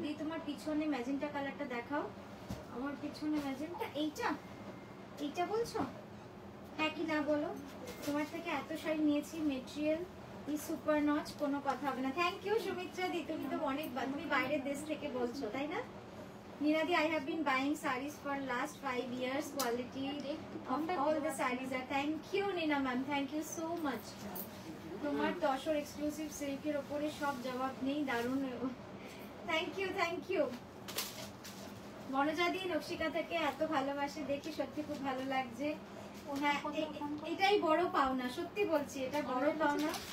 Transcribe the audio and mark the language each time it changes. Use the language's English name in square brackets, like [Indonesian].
[Bangla] দি তোমার পিছনে ম্যাজেন্টা কালারটা দেখাও, আমার পিছনে ম্যাজেন্টা, এইটা বলছো? হ্যাঁ কি না বলো? তোমার থেকে এত শাড়ি নিয়েছি, মেটেরিয়াল ই সুপার নচ, কোনো কথা হবে না। থ্যাংক ইউ সুমিত্রা দি, তুমি তো অনেক, তুমি বাইরের দেশ থেকে বলছো তাই না? [English] Niradi, I have been buying sarees for last 5 years. Quality of all the sarees are. Thank you, Nina ma'am. Thank you so much. [Bangla] তোমার তসর এক্সক্লুসিভ সিল্কের উপরে সব জবাব নেই, দারুণ। Thank you, thank you. মনোজা দি নকশিকা থেকে এত ভালোবাসে দেখে সত্যি খুব ভালো লাগছে। হ্যাঁ, এটাই বড় পাওনা, সত্যি বলছি এটা বড় পাওনা।